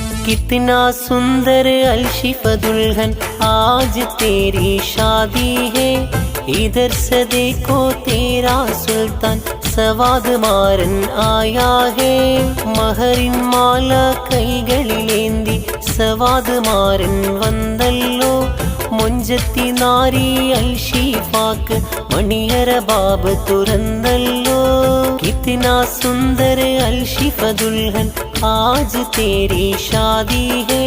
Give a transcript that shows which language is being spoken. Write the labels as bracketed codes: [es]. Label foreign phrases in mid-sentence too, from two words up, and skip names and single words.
[hi] कितना सुंदर अलशिफा दुल्हन आज तेरी शादी है। इधर से देखो तेरा सुल्तान सवाद मारन आया है। [ml] महरिन माല കൈകളിലേന്തി സവാദ് മാരൻ വന്നല്ലോ। മുഞ്ചത്തി നാരി അൽഷിഫാക്ക് മണിയറ ബാബ് തുറന്നല്ലോ। [hi] कितना सुंदर अलशिफा दुल्हन आज तेरी शादी है।